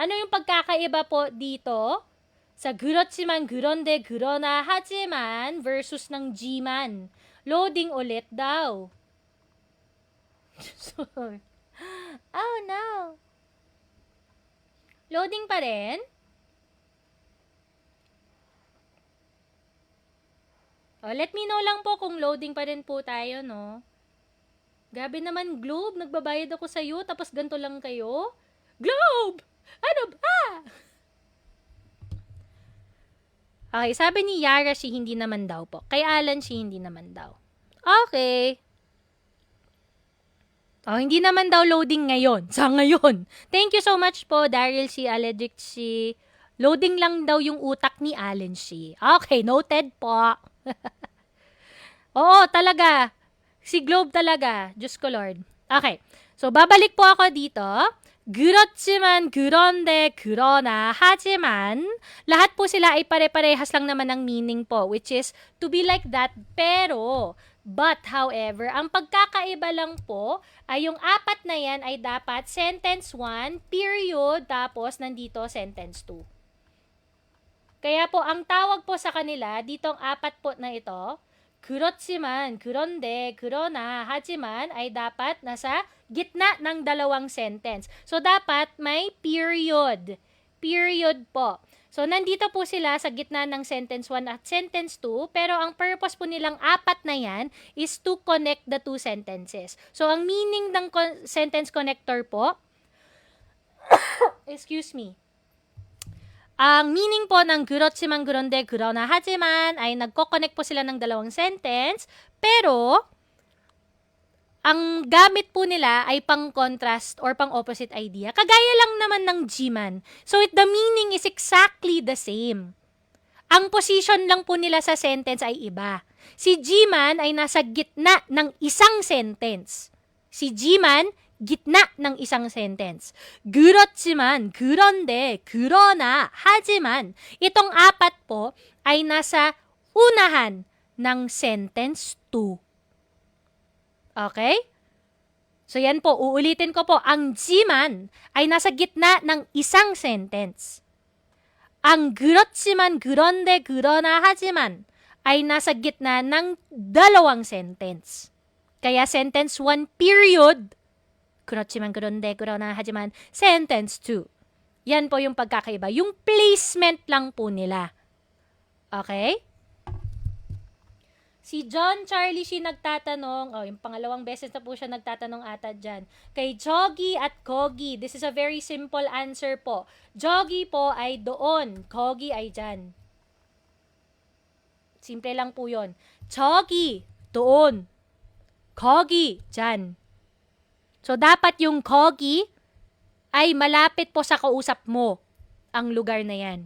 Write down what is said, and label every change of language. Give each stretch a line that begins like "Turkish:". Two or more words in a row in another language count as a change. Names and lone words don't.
Filipino: Ano yung pagkakaiba po dito?
Korean: Sa 그렇지만, 그런데, 그러나, 하지만 versus ng G만.
Filipino: Loading ulit daw. Sorry.
English: Oh no.
Filipino: Loading pa rin? Oh,
English: let me know
Filipino: lang po kung loading pa rin po tayo, no? Gabi naman, Globe. Nagbabayad ako sa'yo, tapos ganito lang kayo? Globe! Ano ba? Okay, sabi ni Yara, si hindi naman daw po. Kay Alan, si hindi naman daw. Okay. Oh, hindi naman daw loading ngayon. Sa ngayon.
English: Thank you so much po, Daryl si Aledic si.
Filipino: Loading lang daw yung utak ni Allen si. Okay, noted po. Oo, talaga. Si Globe talaga. Diyos ko Lord. Okay. So, babalik po ako dito.
Korean: 그렇지만, 그런데, 그러나, 하지만,
Filipino: lahat po sila ay pare-parehas lang naman ng meaning po,
English: which is to be like that, pero, but, however,
Filipino: ang pagkakaiba lang po ay yung apat na yan ay dapat sentence 1, period, tapos nandito sentence 2. Kaya po, ang tawag po sa kanila, ditong apat po na ito,
Korean: 그렇지만, 그런데, 그러나, 하지만
Filipino: ay dapat nasa gitna ng dalawang sentence. So, dapat may period. Period po. So, nandito po sila sa gitna ng sentence 1 at sentence 2, pero ang purpose po nilang apat na yan
English: is to connect the two sentences.
Filipino: So, ang meaning ng
English: sentence connector
Filipino: po,
English: excuse me,
Filipino: ang meaning po ng
Korean: 그렇지만, 그런데, 그러나, 하지만
Filipino: ay nagko-connect po sila ng dalawang sentence, pero ang gamit po nila ay pang-contrast or pang-opposite idea. Kagaya lang naman ng Gman.
English: So, the meaning is exactly the same.
Filipino: Ang position lang po nila sa sentence ay iba. Si Gman ay nasa gitna ng isang sentence. Si Gman, gitna ng isang sentence.
Korean: 그렇지만, 그런데, 그러나, 하지만.
Filipino: Itong apat po ay nasa unahan ng sentence 2. Okay? So yan po, uulitin ko po. Ang 지만 ay nasa gitna ng isang sentence. Ang
Korean: 그렇지만, 그런데, 그러나, 하지만
Filipino: ay nasa gitna ng dalawang sentence. Kaya sentence 1 period, 그렇지만, 그런데, 그러나, 하지만,
English: sentence 2.
Filipino: Yan po yung pagkakaiba. Yung placement lang po nila. Okay? Si John Charlie si nagtatanong, yung pangalawang beses na po siya nagtatanong ata dyan.
English: Kay Joggy at Kogi, this is a very simple answer po.
Filipino: Joggy po ay doon, Kogi ay dyan. Simple lang po yun. Joggy, doon. Kogi, dyan. So, dapat yung Kogi ay malapit po sa kausap mo ang lugar na yan.